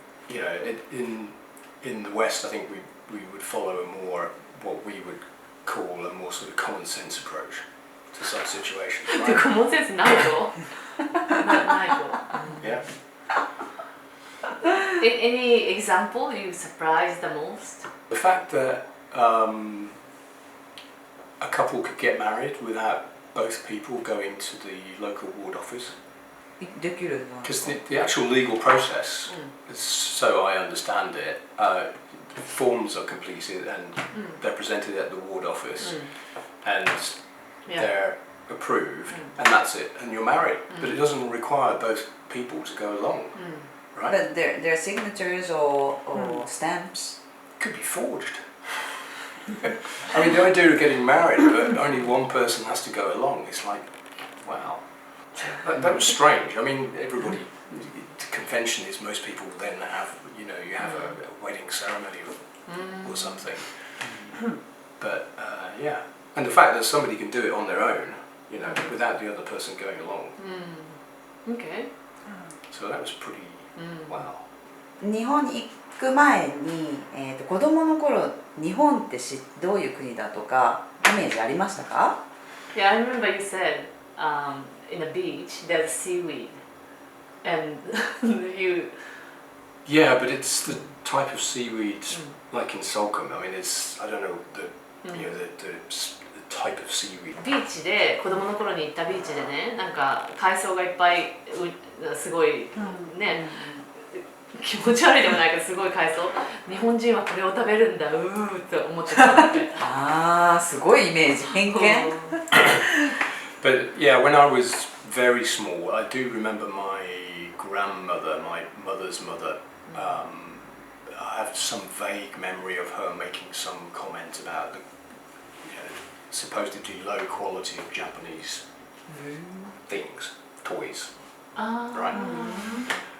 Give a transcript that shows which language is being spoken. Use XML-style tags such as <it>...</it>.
<en>In the West, I think we would follow a more, what we would call a more sort of common sense approach to some situations. Right?</en> <ja>コモンセンスないとないと</ja> <en>Yeah. Any example you surprised the most? The fact that a couple could get married without both people going to the local ward office.</en> <ja>できるの</ja> <en>Because the actual legal process, so I understand it, forms are completed and they're presented at the ward office and they're approved and that's it, and you're married. But it doesn't require both people to go along, right? But their signatures or stamps. Could be forged. I mean, the idea of getting married, but only one person has to go along, it's like, wow. That was strange. I mean, everybody, the convention is most people then have, you have a wedding ceremony or something. But, yeah. And the fact that somebody can do it on their own, without the other person going along. Okay. So that was pretty, wow.</en> <ja>日本に行く前に、子供の頃日本ってどういう国だとかイメージありましたか？</ja> <en>Yeah, I remember you said in the beach there's seaweed, and you. Yeah, but it's the type of seaweed like in Salcombe. I mean, I don't know the type of seaweed.</en> <ja>ビーチで子供の頃に行ったビーチでね、なんか海藻がいっぱいすごいね、気持ち悪いでもないけどすごい海藻。日本人はこれを食べるんだって思ってたって。ああ、すごいイメージ偏見。</ja> <en>But yeah, when I was very small, I do remember my grandmother, my mother's mother. I have some vague memory of her making some comment about the supposedly low quality of Japanese things, toys, right?</en>